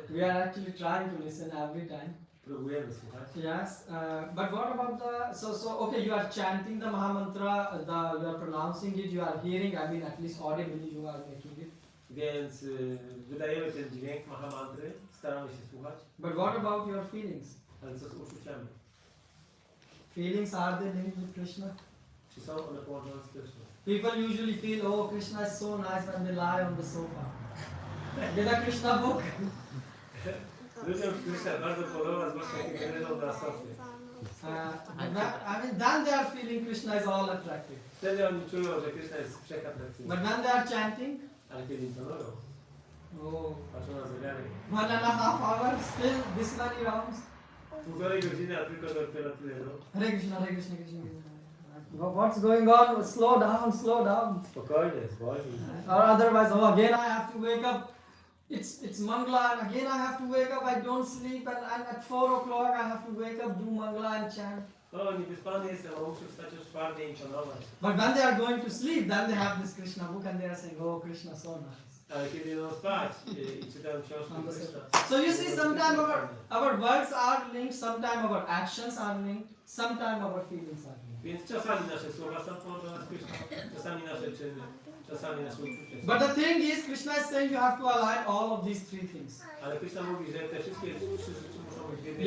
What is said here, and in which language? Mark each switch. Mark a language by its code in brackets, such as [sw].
[en] We are actually trying to listen every time. [pl] próbujemy słuchać. [en] Yes, but what about okay, you are chanting the Mahamantra, you are pronouncing it, you are hearing, I mean at least audibly you are making it. [pl] Więc wydajemy ten dźwięk Mahamantry, staramy się słuchać, [en] But what about your feelings? [pl] ale co z uczuciami? [en] Feelings, are they linked with Krishna? [pl] Czy są one połączone z Krishną? [en] People usually feel, oh, Krishna is so nice when they lie on the sofa. Get a Krishna book. [pl] Ludziom Krishna bardzo podoba, zwłaszcza kiedy leżą na sofie. [en] I mean, then they are feeling Krishna is all attractive. [pl] Wtedy oni czują, że Krishna jest wszechatrakcyjny. [en] But when they are chanting, [pl] Ale kiedy intonują, oh, patrzą na zegary, [en] 1.5 hours, still this many rounds. [pl] półtorej godziny, a tylko dopiero tyle, no. [en] Hare Krishna, Hare Krishna, Krishna Krishna. What's going on? Slow down, slow down. [pl] Spokojnie, zwolnij. [en] Or otherwise, oh, again I have to wake up it's Mangala and again I have to wake up, I don't sleep and at 4 o'clock I have to wake up, do Mangala and chant. [pl] O, niewyspany jestem, a muszę wstać o 4 i szanować. [en] But when they are going to sleep, then they have this Krishna book and they are saying, oh Krishna so nice. [pl] Ale kiedy idą spać i czytają książki Krishna. [en] So you see, sometimes our words are linked, sometimes our actions are linked, sometimes our feelings are linked. [pl] Więc czasami nasze słowa są połączone z Krishna, czasami nasze czyny, czasami nasze uczucia. [en] But the thing is, Krishna is saying you have to align all of these three things. [pl] Ale Krishna mówi, że te wszystkie 3 rzeczy muszą być w jednej